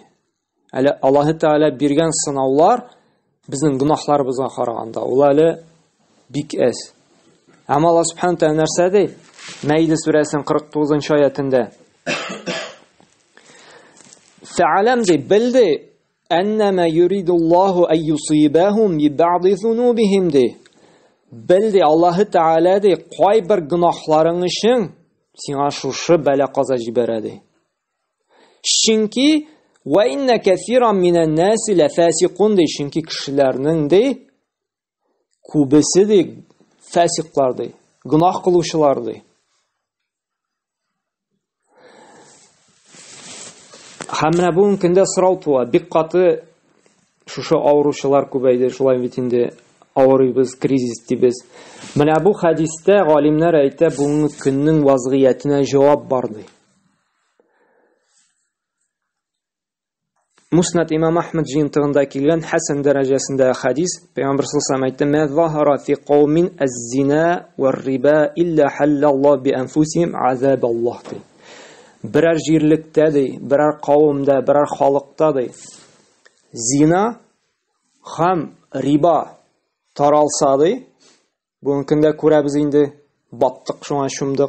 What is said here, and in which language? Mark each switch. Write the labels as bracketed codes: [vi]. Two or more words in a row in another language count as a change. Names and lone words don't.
[tt] Әле Аллаһ Тәгалә биргән сынаулар безнең гынахларыбызга караганда ул әле бик әз. Әмма Аллаһ Субханаһу Тәгалә нәрсә ди? [ar] Мәйдә сүрәсенең 49-нчы аятында: "Фә'алам ди билди أنما يريد الله أن يصيبهم ببعض ذنوبهم" ди. [tt] Билди Аллаһ Тәгалә ди, кайбер гынахларың өчен сиңа шушы бәла каза җибәрә ди. Чөнки [ar] وإن كثيرا من الناس لفاسقون [tt] ди, чөнки кешеләрнең ди күбесе ди фасиклар ди, гынах кылучылар ди. Һәм менә бу көндә сорау туа, бик каты шушы авыручылар күбәйде, шулай бит инде авырыйбыз, кризис дибез. Менә бу хадистә галимнәр әйтә, бүгенге көннең вазгыятенә җавап бар ди. Муснад Имам Ахмад җыентыгында килгән хәсән дәрәҗәсендә хадис, Пәйгамбер [ar] صلى الله عليه وسلم [tt] әйтте: [ar] "ما ظهر في قوم الزنا والربا إلا أحل الله بأنفسهم عذاب الله" ди. [tt] Берәр җирлектә ди, берәр кавымда, берәр халыкта ди, зина һәм риба таралса ди, бүген көндә күрәбез инде, баттык шуңа чумдык.